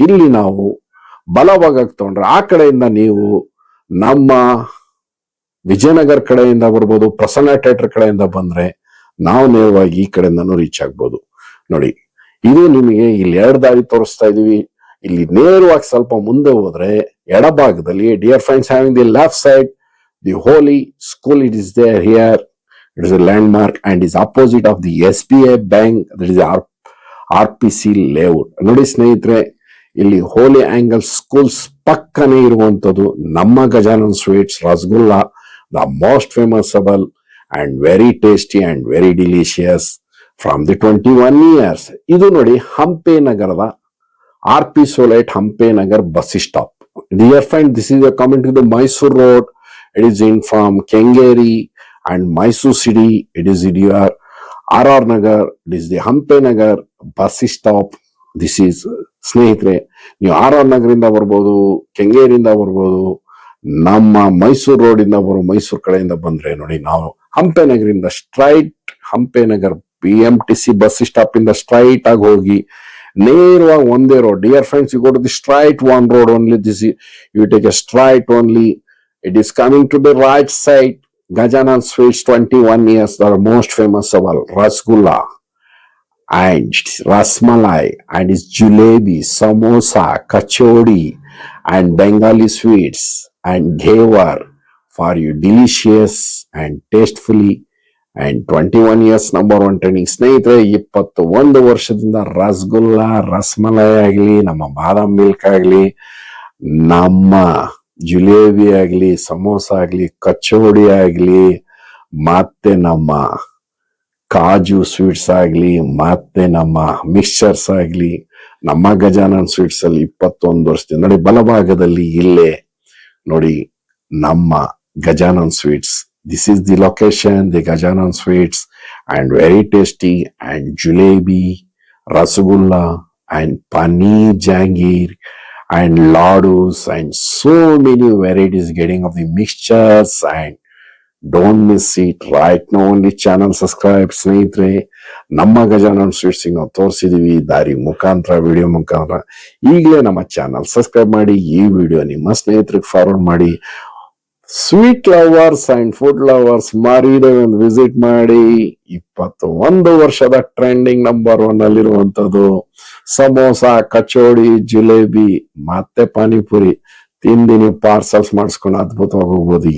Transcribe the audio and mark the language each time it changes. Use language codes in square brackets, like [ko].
[kn] ಇಲ್ಲಿ ನಾವು ಬಲಭಾಗಕ್ಕೆ ತಗೊಂಡ್ರೆ ಆ ಕಡೆಯಿಂದ ನೀವು ನಮ್ಮ ವಿಜಯನಗರ ಕಡೆಯಿಂದ ಬರ್ಬೋದು, ಪ್ರಸನ್ನ ಥಿಯೇಟರ್ ಕಡೆಯಿಂದ ಬಂದ್ರೆ ನಾವು ನೇರವಾಗಿ ಈ ಕಡೆಯಿಂದನೂ ರೀಚ್ ಆಗ್ಬೋದು. ನೋಡಿ, ಇದು ನಿಮಗೆ ಇಲ್ಲಿ 2 ದಾರಿ ತೋರಿಸ್ತಾ ಇದೀವಿ. ಇಲ್ಲಿ ನೇರವಾಗಿ ಸ್ವಲ್ಪ ಮುಂದೆ ಹೋದ್ರೆ ಎಡಭಾಗದಲ್ಲಿ [en] Dear friends, having the left side the holy school. It is there here. It is a landmark and is opposite of the SBI bank. That is our RPC layout. [kn] ನೋಡಿ ಸ್ನೇಹಿತರೆ, ಇಲ್ಲಿ ಹೋಲಿ ಆಂಗಲ್ ಸ್ಕೂಲ್ಸ್ ಪಕ್ಕನೇ ಇರುವಂತದ್ದು ನಮ್ಮ Gajanan sweets rasgulla, [en] The most famousable and very tasty and very delicious from the 21 years. [kn] ಇದು ನೋಡಿ ಹಂಪೆ ನಗರದ RP Solite Hampe Nagar bus stop. [en] Dear friend, this is a coming to the Mysore road. It is in from Kengeri and Mysore city. It is in your RR Nagar. It is the Hampe Nagar bus stop. This is [kn] ಸ್ನೇಹಿತರೆ, ನೀವು RR ನಗರಿಂದ ಬರ್ಬೋದು, ಕೆಂಗೇರಿಯಿಂದ ಬರ್ಬೋದು, ನಮ್ಮ Mysuru road ಇಂದ ಮೈಸೂರು ಕಡೆಯಿಂದ ಬಂದ್ರೆ ನೋಡಿ, ನಾವು Hampi ನಗರಿಂದ straight Hampi Nagar BMTC bus stop ಇಂದ ಸ್ಟ್ರೈಟ್ ಆಗಿ ಹೋಗಿ ನೇರವಾಗಿ ಒಂದೇ road. [en] Dear friends, you go to the straight one road only. You take a straight only. It is coming to the right side. Gajanan Sweets 21 years, the most famous of all, Rasgulla and Rasmalai and its jalebi, samosa, kachori and Bengali sweets and ghevar for you, delicious and tastefully. And 21 years number 1 trending. [kn] ಸ್ನೇಹಿತರೆ, 21 ವರ್ಷದಿಂದ ರಸಗುಲ್ಲಾ, ರಸ್ಮಲೈ ಆಗಲಿ, ನಮ್ಮ ಬಾದಾಮ್ milk ಆಗಲಿ, ನಮ್ಮ ಜಿಲೇಬಿ ಆಗಲಿ, ಸಮೋಸ ಆಗಲಿ, ಕಚೋಡಿ ಆಗಲಿ, ಮತ್ತೆ ನಮ್ಮ ಕಾಜು ಸ್ವೀಟ್ಸ್ ಆಗಲಿ, ಮತ್ತೆ ನಮ್ಮ ಮಿಕ್ಸ್ಚರ್ಸ್ ಆಗಲಿ, ನಮ್ಮ ಗಜಾನನ್ ಸ್ವೀಟ್ಸ್ ಅಲ್ಲಿ 21 ವರ್ಷದಿಂದ ನೋಡಿ, ಬಲಭಾಗದಲ್ಲಿ ಇಲ್ಲೇ ನೋಡಿ ನಮ್ಮ Gajanan sweets. [en] This is the location, the Gajanan Sweets, and very tasty, and jalebi, rasgulla, and paneer jangir, and ladus, and so many varieties getting of the mixtures. And don't miss it. Right now only channel subscribe [kn] ಸ್ನೇಹಿತರೆ. ನಮ್ಮ Gajanan sweets ನಾವು ತೋರಿಸಿದೀವಿ ದಾರಿ ಮುಖಾಂತರ, video ಮುಖಾಂತರ. ಈಗಲೇ ನಮ್ಮ channel subscribe ಮಾಡಿ, ಈ ವಿಡಿಯೋ ನಿಮ್ಮ ಸ್ನೇಹಿತರಿಗೆ ಫಾರ್ವರ್ಡ್ ಮಾಡಿ. [en] sweet lovers and food lovers [kn] ಮಾರಿದೆ ಒಂದು ವಿಸಿಟ್ ಮಾಡಿ. 21 ವರ್ಷದ ಟ್ರೆಂಡಿಂಗ್ ನಂಬರ್ 1 ಅಲ್ಲಿರುವಂತದ್ದು ಸಮೋಸ, ಕಚೋಡಿ, ಜಿಲೇಬಿ ಮತ್ತೆ ಪಾನಿಪುರಿ ತಿಂದು ನೀವು ಪಾರ್ಸಲ್ಸ್ ಮಾಡಿಸ್ಕೊಂಡು ಅದ್ಭುತವಾಗಿ ಹೋಗ್ಬೋದು.